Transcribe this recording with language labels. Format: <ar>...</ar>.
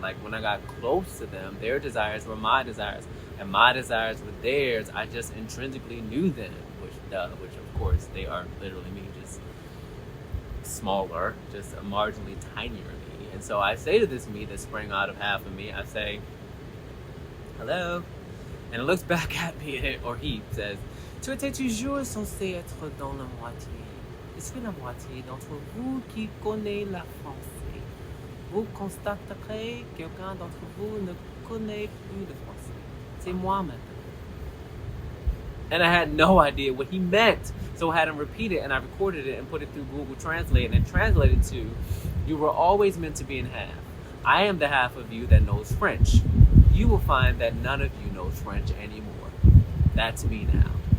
<en>Like when I got close to them, their desires were my desires, and my desires were theirs. I just intrinsically knew them, which of course they are literally me, just smaller, just a marginally tinier me. And so I say to this me that sprang out of half of me, I say, hello. And it looks back at me, or he says,</en> <fr>tu étais toujours censé être dans la moitié. Est-ce que la moitié d'entre vous qui connaît la français, vous constaterez que quelqu'un d'entre vous ne connaît plus le français. C'est moi maintenant.</fr> <en>And I had no idea what he meant. So I had him repeat it, and I recorded it and put it through Google Translate, and it translated to, you were always meant to be in half. I am the half of you that knows French. You will find that none of you knows French anymore. That's me now.</en>